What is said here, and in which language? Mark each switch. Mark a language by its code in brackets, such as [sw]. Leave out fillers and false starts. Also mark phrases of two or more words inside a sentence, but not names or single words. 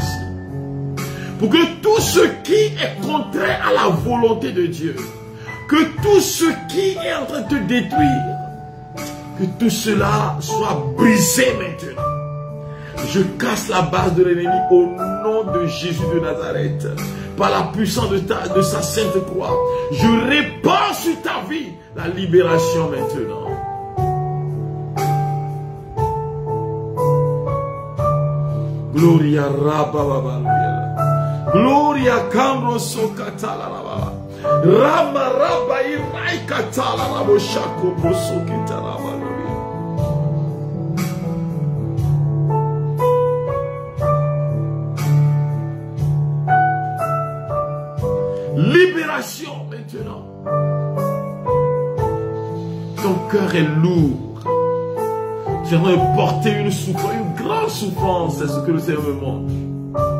[fr] Pour que tout ce qui est contraire à la volonté de Dieu, que tout ce qui est en train de te détruire, que tout cela soit brisé maintenant. Je casse la base de l'ennemi au nom de Jésus de Nazareth. Par la puissance de sa sainte croix, je répands sur ta vie la libération maintenant. Gloria Rabba Babaluya. Gloria Kambro Sokatala Rabba. Rama Rabba Irai Katala Rabo Shako Brosokitala Babaluya. Libération maintenant. Ton cœur est lourd. Tu aimerais porter une souffrance, une grande souffrance, c'est ce que le Seigneur me montre.